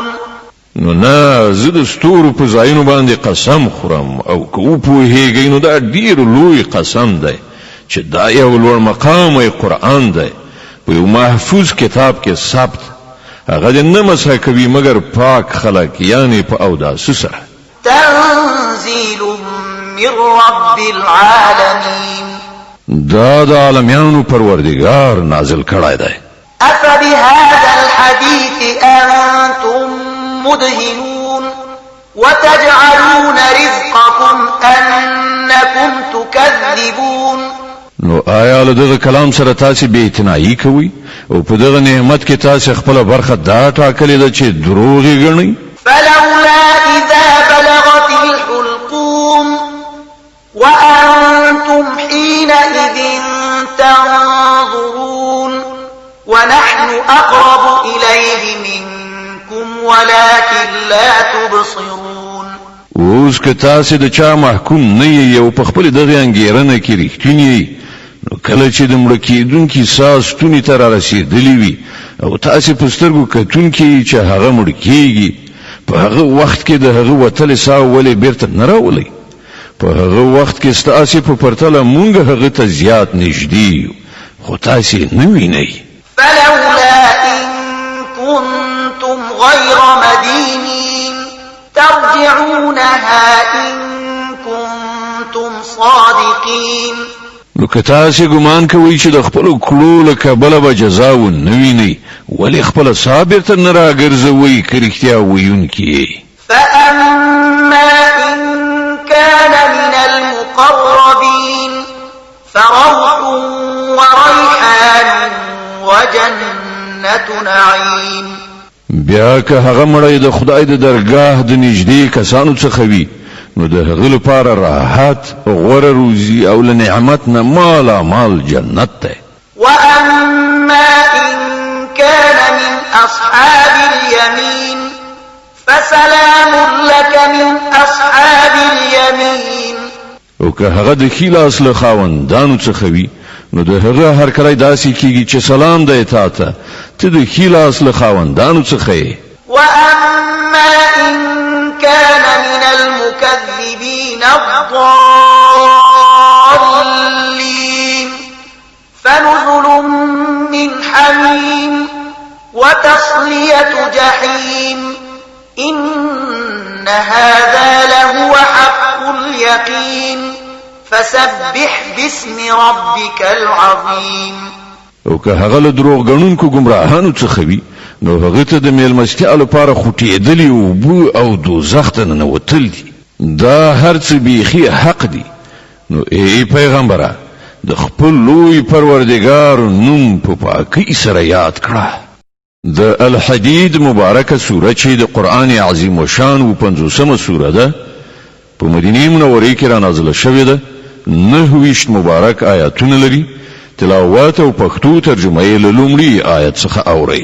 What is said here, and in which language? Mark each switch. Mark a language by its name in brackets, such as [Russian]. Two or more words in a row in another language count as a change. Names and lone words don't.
[Pashto] نو نه زه د ستورو په ځایونو باندې قسم خورم او که وپوهیږئ نو دا ډیر لوی قسم دی چې دا یو لوړ مقام قرآن دی په یو محفوظ کتاب کې ثبت هغه نه مسح کوي مگر پاک خلق یعنی په اوداسه سره. [Arabic] تنزيل من رب العالمين. [Pashto] دا د عالمانو پروردگار نازل کړی دی. [Arabic] أفبهذا الحديث أنتم مدهنون وتجعلون رزقكم أنكم تكذبون. [Pashto] نو آیا له دغه کلام سره تاسې بې اعتنایي کوئ او په دغه نعمت کې تاسې خپله برخه دا ټاکلې ده چې دروغ یې ګڼئ؟ [Arabic] فلولا إذا بلغت الحلقوم وأنتم حينئذ تنظرون ونحن أقرب إليه منكم ولكن لا تبصرون. [Pashto] اوس که تاسې د چا محکوم نه یې او په خپلې دغې انګېرنه کې رښتونی یې نو کله چې د مړه کېدونکي ساه ستوني ته رارسېدلې وي او تاسې په سترګو کتونکي چې هغه مړ کېږي په هغه وخت کې د هغه وتلې ساه ولې بیرته نه راولئ؟ په هغه وخت کې ستاسې په پرتله مونږ هغه ته زیات نږدې یو خو تاسې نه وینئ. [Arabic] فلولا إن كنتم غير مدينين ترجعونها إن كنتم صادقين. [Pashto] نو که تاسې ګمان کوئ چې د خپلو کړو له کبله به جزا ونه وینئ ولې خپله ساه بیرته نه راګرځوئ که رښتیا ویونکي یې؟ [Arabic] فأما إن كان من المقربين فروح وريحان وجنة نعيم. [Pashto] بیا که هغه مړی د خدای د درګاه د نږدې کسانو څخه وي نو د هغه لپاره راحت غوره روزي او له نعمت نه مالا مال جنت دی. [Arabic] وأما إن كان من أصحاب اليمين فسلام لك من أصحاب اليمين. [Pashto] او که هغه د ښي لاس له خاوندانو څخه وي نو د هغه هر کله داسې کیږي چې سلام دی تا ته ته د ښي لاس له خاوندانو څخه یې. [Arabic] وأما إن كان من المكذبين الضالين فنزل من حميم وتصلية جحيم إن هذا لهو حق اليقين فسبح باسم ربك العظيم. [Pashto] او که هغه له دروغ غنونکو گمراهانو څخه وي نو هغه ته د میلمستیا لپاره خوټېدلی اوبه او دوزخ ته ننوتل دي دا هر څه بیخي حق دي نو ای پیغمبره د خپل لوی پروردگار نوم په پاکۍ سره یاد کړه د الحدید مبارکه سوره چې د قران عظیم شان و 50مه سوره ده په مدینه منوره کې را نازله شوې ده 9 مبارک آیاتونه لري تلاوت او پښتو ترجمه یې له لومړي آیت څخه اوري